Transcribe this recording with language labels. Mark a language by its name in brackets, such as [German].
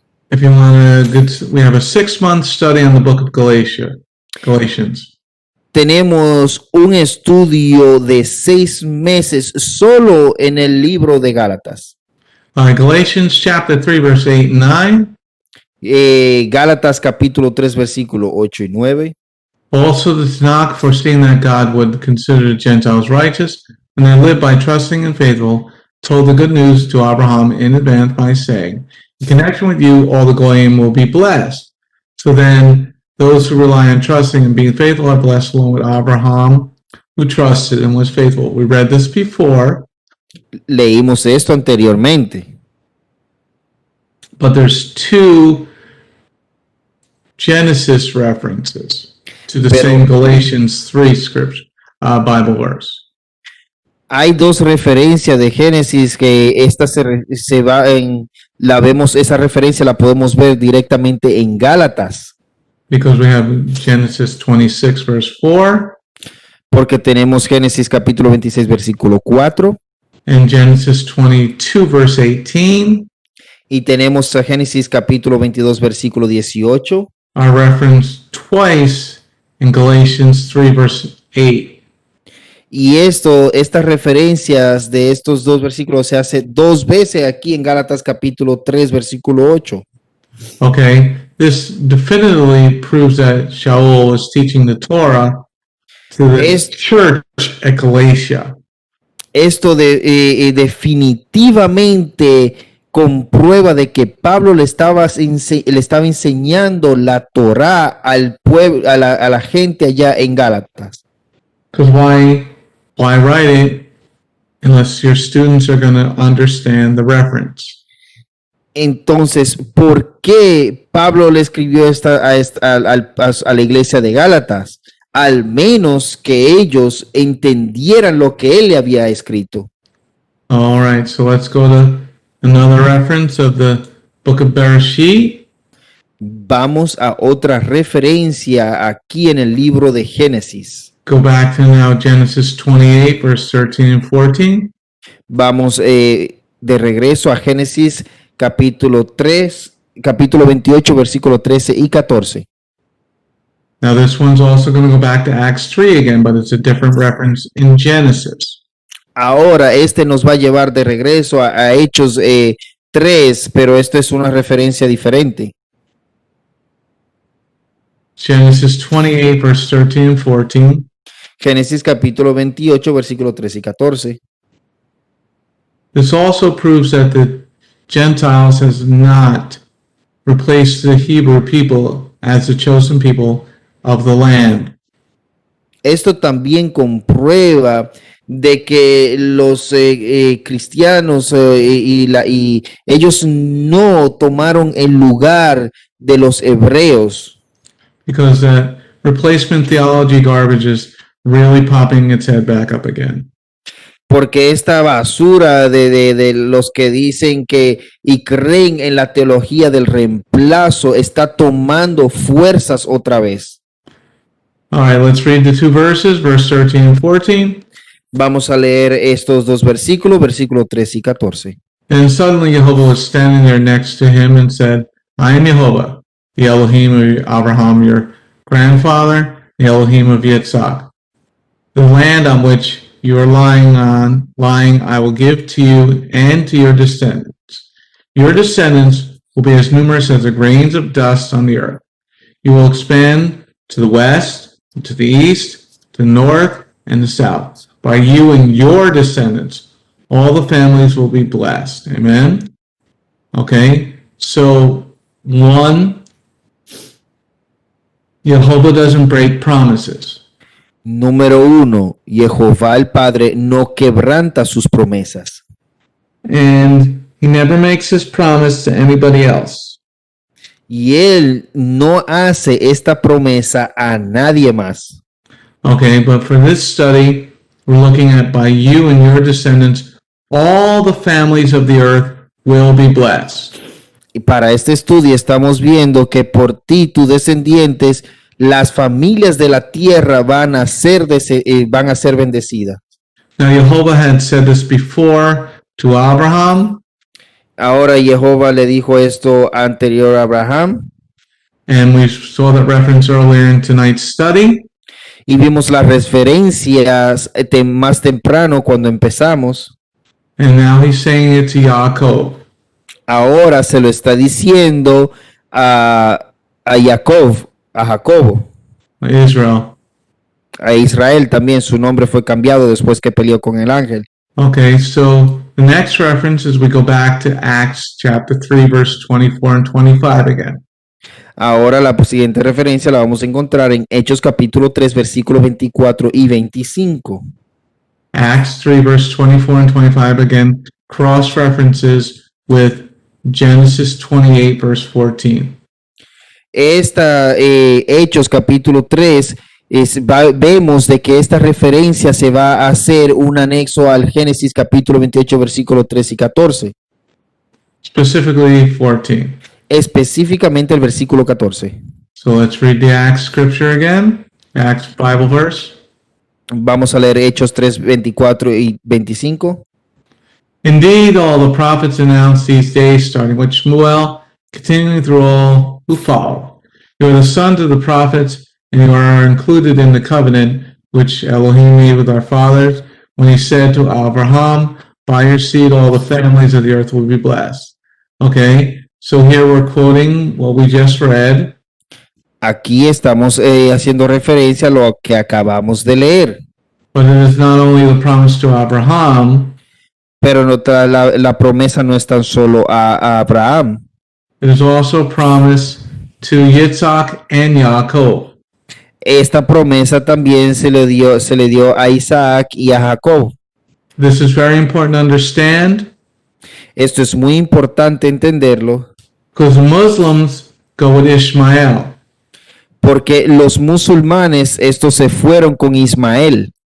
[English] If you want we have a 6-month study on the book of Galatians. [Spanish] Tenemos un estudio de 6 meses solo en el libro de Gálatas. [English] Galatians chapter 3, verse 8 and 9. [Spanish] Gálatas capítulo 3, versículo 8 y 9. [English] Also the Tanakh, foreseeing that God would consider the Gentiles righteous, and they live by trusting and faithful, told the good news to Abraham in advance by saying, in connection with you, all the Goyim will be blessed. So then, those who rely on trusting and being faithful are blessed along with Abraham, who trusted and was faithful. We read this before. [Spanish] Leímos esto anteriormente. [English] But there's 2 Genesis references to the same Galatians 3 scripture, Bible verse. [Spanish] Hay 2 referencias de Génesis que esta se va en, la vemos, esa referencia la podemos ver directamente en Gálatas. [English] Because we have Genesis 26 verse 4. [Spanish] Porque tenemos Génesis capítulo 26 versículo 4. [English] And Genesis 22 verse 18. [Spanish] Y tenemos a Génesis capítulo 22 versículo 18. [English] Are referenced twice in Galatians 3 verse 8. [Spanish] Y estas referencias de estos 2 versículos se hace 2 veces aquí en Gálatas capítulo 3 versículo 8. [English] Okay, this definitively proves that Shaul is teaching the Torah to the church at Galatia. [Spanish] Esto definitivamente comprueba de que Pablo le estaba enseñando la Torá al pueblo, a la gente allá en Gálatas. [English] Because why write it unless your students are going to understand the reference? [Spanish] Entonces, ¿por qué Pablo le escribió a la iglesia de Gálatas? Al menos que ellos entendieran lo que él le había escrito. [English] All right, so let's go to another reference of the book of Bereshit. [Spanish] Vamos a otra referencia aquí en el libro de Génesis. [English] Go back to now Genesis 28, verse 13 and 14. [Spanish] Vamos de regreso a Génesis capítulo 28, versículo 13 y 14. [English] Now this one's also going to go back to Acts 3 again, but it's a different reference in Genesis. [Spanish] Ahora nos va a llevar de regreso a Hechos 3, pero esto es una referencia diferente. [English] Genesis 28, verse 13 and 14. [Spanish] Génesis capítulo 28, versículo 13 y 14. [English] This also proves that the Gentiles has not replaced the Hebrew people as the chosen people of the land. [Spanish] Esto también comprueba de que los cristianos y ellos no tomaron el lugar de los hebreos. [English] Because that replacement theology garbage is really popping its head back up again. [Spanish] Porque esta basura de los que dicen que y creen en la teología del reemplazo está tomando fuerzas otra vez. [English] All right, let's read the 2 verses, verse 13 and 14. [Spanish] Vamos a leer estos 2 versículos, versículo 13 y 14. [English] And suddenly Jehovah was standing there next to him and said, I am Jehovah, the Elohim of Abraham, your grandfather, the Elohim of Yitzhak. The land on which you are lying, I will give to you and to your descendants. Your descendants will be as numerous as the grains of dust on the earth. You will expand to the west, to the east, to the north, and the south. By you and your descendants, all the families will be blessed. Amen? Okay, so 1, Jehovah doesn't break promises. [Spanish] Número 1, Jehová el Padre no quebranta sus promesas. [English] And he never makes his promise to anybody else. [Spanish] Y él no hace esta promesa a nadie más. [English] Okay, but for this study, we're looking at by you and your descendants, all the families of the earth will be blessed. [Spanish] Y para este estudio estamos viendo que por ti, tus descendientes, las familias de la tierra van a ser bendecidas. [English] Now, Jehovah had said this before to Abraham, [Spanish] Ahora Jehová le dijo esto anterior a Abraham [English] and we saw that reference earlier in tonight's study. [Spanish] y vimos las referencias más temprano cuando empezamos. [English] And now he's saying it to Yaakov. [Spanish] Ahora se lo está diciendo a Jacobo, [English] Israel. [Spanish] a Israel también. Su nombre fue cambiado después que peleó con el ángel. [English] Okay, so the next reference is we go back to Acts chapter 3, verse 24 and 25 again. [Spanish] Ahora la siguiente referencia la vamos a encontrar en Hechos capítulo 3, versículos 24 y 25. [English] Acts 3, verse 24 and 25 again, cross references with Genesis 28, verse 14. [Spanish] Hechos capítulo 3, vemos de que esta referencia se va a hacer un anexo al Génesis capítulo 28, versículos 3 y 14. [English] Specifically 14. [Spanish] Específicamente el versículo 14. [English] So let's read the Acts scripture again. Acts Bible verse. [Spanish] Vamos a leer Hechos 3, 24 y 25. [English] Indeed, all the prophets announced these days, starting with Shmuel, continuing through all who follow. You are the sons of the prophets, and you are included in the covenant which Elohim made with our fathers when he said to Abraham, by your seed all the families of the earth will be blessed. Okay, so here we're quoting what we just read. [Spanish] Aquí estamos haciendo referencia a lo que acabamos de leer. [English] But it is not only the promise to Abraham, [Spanish] Pero la promesa no es tan solo a Abraham. [English] it is also a promise to Yitzhak and Yaakov. [Spanish] Esta promesa también se le dio a Isaac y a Jacob. [English] This is very important to understand [Spanish] Esto es muy importante entenderlo [English] because Muslims go with Ishmael [Spanish] porque los musulmanes estos se fueron con Ismael